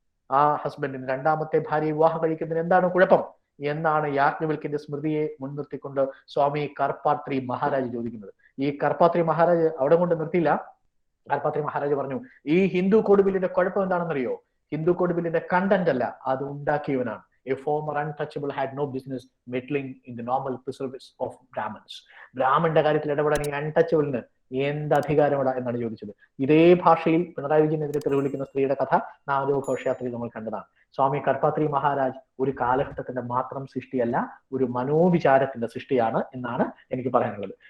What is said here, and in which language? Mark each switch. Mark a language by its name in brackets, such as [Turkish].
[Malayalam] ആ ഹസ്ബൻഡിന് രണ്ടാമത്തെ ഭാര്യയെ വിവാഹം കഴിക്കുന്നതിന് എന്താണ് കുഴപ്പം എന്നാണ് യാജ്ഞവൽക്കന്റെ സ്മൃതിയെ മുൻനിർത്തിക്കൊണ്ട് സ്വാമി കർപ്പാത്രി മഹാരാജ് ചോദിക്കുന്നത്. ഈ കർപ്പാത്രി മഹാരാജ് അവിടെ കൊണ്ട് നിർത്തിയില്ല. കർപ്പാത്രി മഹാരാജ് പറഞ്ഞു, ഈ ഹിന്ദു കോഡ് ബില്ലിന്റെ കുഴപ്പം എന്താണെന്നറിയോ? ഹിന്ദു കോഡ് ബില്ലിന്റെ കണ്ടന്റ് അല്ല, അത് ഉണ്ടാക്കിയവനാണ്. [English] A former untouchable had no business meddling in the normal preserves of Brahmins. [Malayalam] ബ്രാഹ്മണന്റെ കാര്യത്തിൽ ഇടപെടാൻ ഈ അൺടച്ചബിളിന് എന്ത് അധികാരമിട എന്നാണ് ചോദിച്ചത്. ഇതേ ഭാഷയിൽ പിണറായി വിജയനെതിരെ തെളിവിളിക്കുന്ന സ്ത്രീയുടെ കഥ നാമജപ ഘോഷയാത്രയിൽ നമ്മൾ കണ്ടതാണ്. സ്വാമി കർപ്പാത്രി മഹാരാജ് ഒരു കാലഘട്ടത്തിന്റെ മാത്രം സൃഷ്ടിയല്ല, ഒരു മനോവിചാരത്തിന്റെ സൃഷ്ടിയാണ് എന്നാണ് എനിക്ക് പറയാനുള്ളത്.